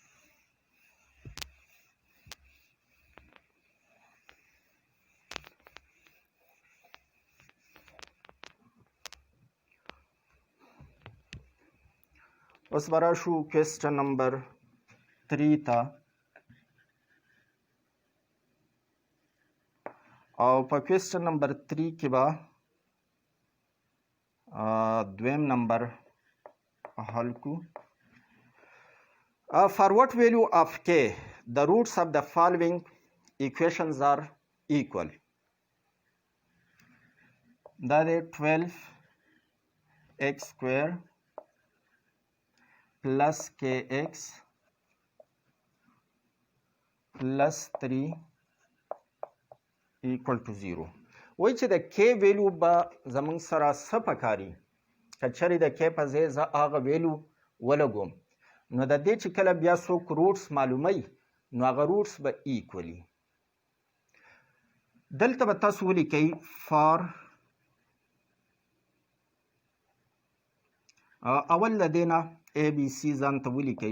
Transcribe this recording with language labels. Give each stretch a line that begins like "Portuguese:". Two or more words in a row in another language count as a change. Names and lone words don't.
Pashto: اوس به راشو
English: question number
Pashto: 3 ته او په
English: question number
Pashto: 3 کې به دویم نمبر حل کو.
English: For what value of k the roots of the following equations are equal.
Pashto: دا دی
English: 12x square plus kx plus 3 equal to 0.
Pashto: وایي چې د k ویلو به زموږ سره څه پکاري که چېرې د k په ځای زه هغه ویلو ولګوم نو د دې چې کله بیا څوک روټس معلوموي نو هغه روټس به ایکولي. دلته به تاسو ولیکئ فار اول د دې نه A B C ځان ته ولیکئ.